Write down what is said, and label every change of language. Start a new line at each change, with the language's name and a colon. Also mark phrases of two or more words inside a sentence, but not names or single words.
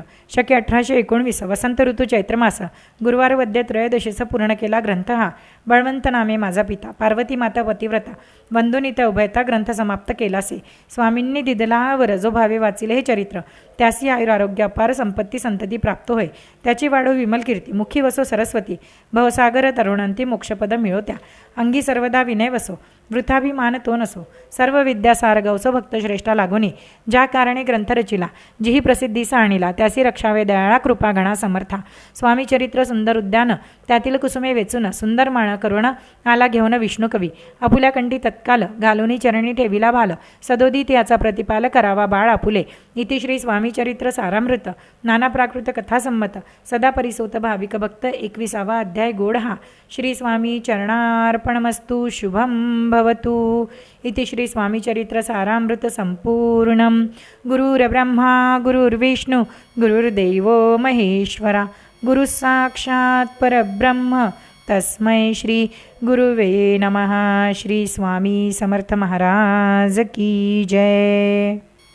Marathi: शके 1819 वसंत ऋतू चैत्रमास, गुरुवार वद्य त्रयोदशीचा पूर्ण केला ग्रंथ हा. बळवंत नामे माझा पिता, पार्वती माता पतिव्रता, बंधुनित उभयता ग्रंथ समाप्त केलासे. स्वामींनी दिदला वर जो भावे वाचिले हे चरित्र, त्यासी आयुर आरोग्य अपार संपत्ती संतती प्राप्त होय. त्याची वाढो विमल कीर्ती, मुखी वसो सरस्वती, भवसागर तरुणांती मोक्षपद मिळवत्या. अंगी सर्वदा विनय वसो, वृथाभिमान तो नसो, सर्व विद्यासार गौसो भक्त श्रेष्ठा लागोनी. ज्या कारणे ग्रंथ रचिला, जीही प्रसिद्धीसा आणिला, त्यासी रक्षावे दयाळा कृपा गणा समर्था. स्वामी चरित्र सुंदर उद्यान, त्यातील कुसुमे वेचून, सुंदर माळ करुण आला घेऊन विष्णू कवी. आपुल्या कंठी तत्काल, घालुनी चरणी ठेविला भाल, सदोदित याचा प्रतिपाल करावा बाळ आपुले. इति श्री स्वामी चरित्र सारामृत, नाना प्राकृत कथा संमत, सदा परिसोत भाविक भक्त. 21वा अध्याय गोड हा.
Sanskrit: श्री स्वामी चरणार्पणमस्तु. शुभम भवतु. इति श्री स्वामी चरित्र सारामृत संपूर्णम. गुरुर्ब्रह्मा गुरुर्विष्णु गुरुर्देवो महेश्वरा, गुरु साक्षात् परब्रह्म तस्मै श्री गुरुवे नमः.
Marathi: श्री स्वामी समर्थ महाराज
Hindi: की जय.